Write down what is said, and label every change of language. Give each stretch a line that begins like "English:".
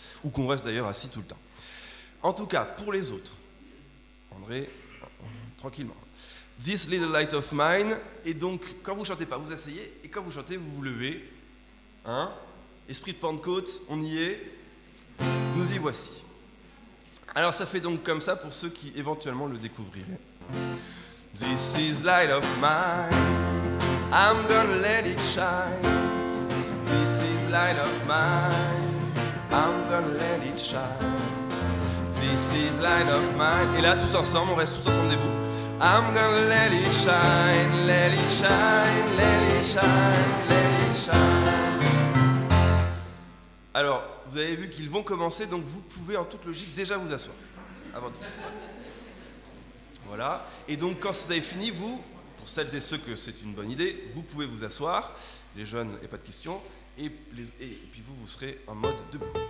French: Ou qu'on reste d'ailleurs assis tout le temps. En tout cas, pour les autres, André, tranquillement. This Little Light of Mine, et donc, quand vous ne chantez pas, vous asseyez, et quand vous chantez, vous vous levez. Esprit de Pentecôte, on y est, nous y voici. Alors, ça fait donc comme ça pour ceux qui éventuellement le découvriraient.
English: This is light of mine, I'm gonna let it shine. This is light of mine, I'm gonna let it shine. This is light of mine.
French: Et là, tous ensemble, on reste tous ensemble debout.
English: I'm gonna let it shine, let it shine, let it shine, let it shine.
French: Alors, vous avez vu qu'ils vont commencer, donc vous pouvez en toute logique déjà vous asseoir. À votre... Voilà. Et donc, quand vous avez fini, vous, pour celles et ceux que c'est une bonne idée, vous pouvez vous asseoir. Les jeunes, il n'y a pas de question. Et puis vous serez en mode debout.